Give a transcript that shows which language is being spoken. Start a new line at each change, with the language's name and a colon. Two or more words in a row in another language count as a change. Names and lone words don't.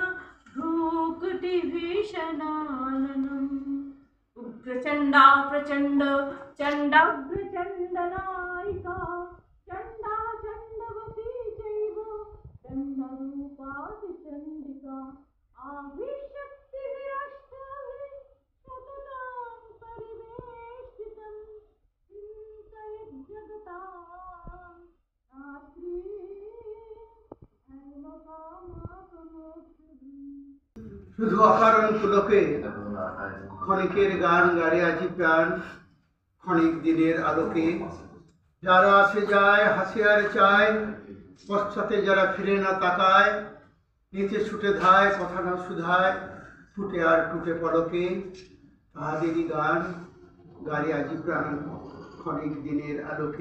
Sanskrit: भ्रूकुटिभीषणाननम् उग्रचण्डा प्रचण्ड चण्डाग्रचण्डनायिका चण्डा चण्डवती चैव चण्डरूपातिचण्डिका आविशक्तिभिरष्टाभिः सततां परिवेष्टितं चिन्तयेज्जगतां रात्रि
Bangla: শুধু অকারণ পুলকে ক্ষণিকের গান গাড়ে আছি প্রাণ ক্ষণিক দিনের আলোকে যারা আসে যায় হাসে আর চায় পশ্চাতে যারা ফিরে না তাকায় নিচে ছুটে ধায় কথা না শুধায় ফুটে আর টুটে পলকে তাহাদেরই গান গাড়ে আজি প্রাণ ক্ষণিক দিনের আলোকে।